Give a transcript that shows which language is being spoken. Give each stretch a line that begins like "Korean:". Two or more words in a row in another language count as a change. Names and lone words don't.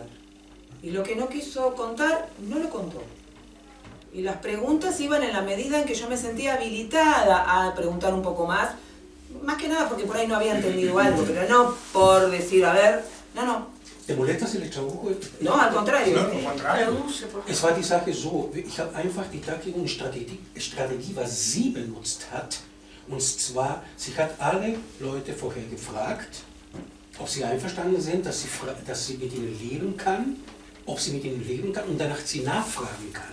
Spanish: Y lo que no quiso contar, no lo contó. Y las preguntas iban en la medida en que yo me sentía habilitada a preguntar un poco más que nada porque por ahí no había entendido algo, pero no por decir, a ver, no. ¿Te molestas el Echabuco? No, al contrario.
German: Es war die Sache so, ich habe einfach die Taktgegenstrategie, was sie benutzt hat. Und zwar, sie hat alle Leute vorher gefragt, ob sie einverstanden sind, dass sie mit ihnen leben kann, und danach sie nachfragen kann.